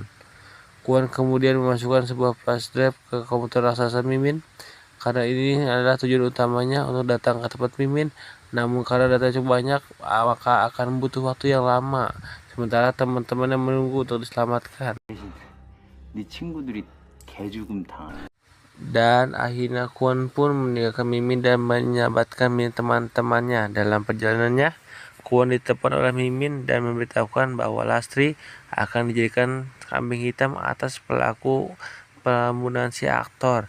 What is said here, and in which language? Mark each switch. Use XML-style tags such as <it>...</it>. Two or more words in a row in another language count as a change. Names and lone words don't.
<id>Kwon kemudian memasukkan sebuah flash drive ke komputer raksasa Mimin, karena ini adalah tujuan utamanya untuk datang ke tempat Mimin. Namun karena data cukup banyak, maka akan butuh waktu yang lama. Sementara teman-temannya menunggu untuk diselamatkan.</id> <ko>네 친구들이 개죽음 당하네.</ko> <id>Dan akhirnya Kwon pun meninggalkan Mimin dan menyabatkan teman-temannya. Dalam perjalanannya, Kwon ditelepon oleh Mimin dan memberitahukan bahwa Lastri akan dijadikan kambing hitam atas pelaku pembunuhan si aktor.</id>